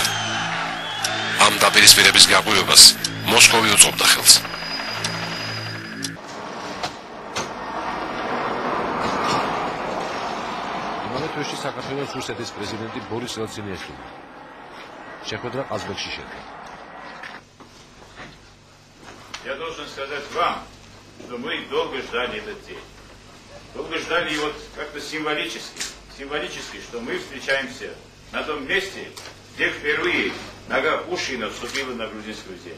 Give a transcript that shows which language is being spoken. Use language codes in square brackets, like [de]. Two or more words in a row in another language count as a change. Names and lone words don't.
[ka] ამ დაპირისპირების გაყვივებას მოსკოვი უწყობდა ხელს. იმავე თვეში საქართველოს რუსეთის პრეზიდენტი ბორის ელცინი ესწრებოდა. შეხვედრა ყაზბეგში შედგა. [ru] Я должен сказать вам, что мы долго ждали этот день. Долго ждали его как-то символически, что мы встречаемся на том месте, где впервые нога Пушкина вступила на грузинскую землю.